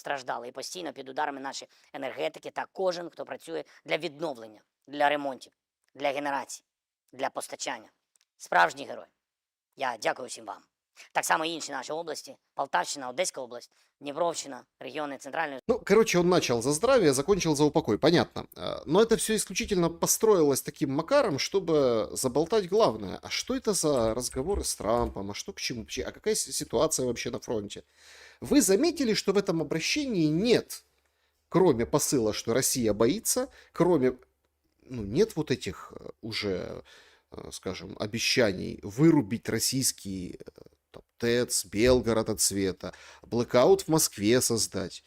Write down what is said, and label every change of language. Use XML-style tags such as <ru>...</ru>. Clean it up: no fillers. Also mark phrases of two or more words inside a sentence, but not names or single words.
<uk>І постійно під ударами наші енергетики та кожен, хто працює для відновлення, для ремонтів, для генерації, для постачання. Справжній герой. Я дякую всім вам. Так само і інші наші області: Полтавщина, Одеська область, Дніпровщина, регіони Центральної.</uk> <ru>Ну, короче, он начал за здравие, закончил за упокой, понятно. Но это все исключительно построилось таким макаром, чтобы заболтать главное. А что это за разговоры с Трампом? А что к чему? А какая ситуация вообще на фронте? Вы заметили, что в этом обращении нет, кроме посыла, что Россия боится, кроме, ну, нет вот этих уже, скажем, обещаний вырубить российский там, ТЭЦ, Белгород от света, блэкаут в Москве создать.</ru>